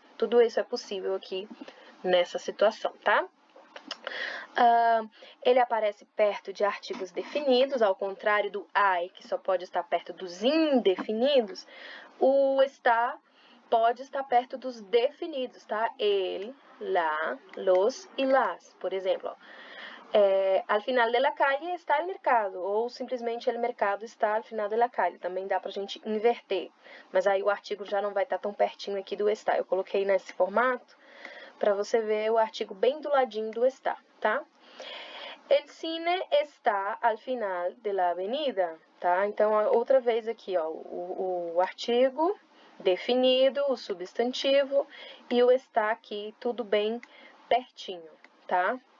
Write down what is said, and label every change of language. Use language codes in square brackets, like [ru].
[pt] Tudo isso é possível aqui nessa situação, tá? Ele aparece perto de artigos definidos, ao contrário do I, que só pode estar perto dos indefinidos. O está pode estar perto dos definidos, tá? Ele, lá, los e las, por exemplo, ó. [es] Al final de la calle está el mercado, [pt] ou simplesmente [es] el mercado está al final de la calle. [pt] Também dá pra gente inverter, mas aí o artigo já não vai estar tão pertinho aqui do está. Eu coloquei nesse formato para você ver o artigo bem do ladinho do está, tá? [es] El cine está al final de la avenida, tá? [pt] Então, outra vez aqui, ó, o artigo definido, o substantivo e o [es] está [pt] aqui, tudo bem pertinho, tá?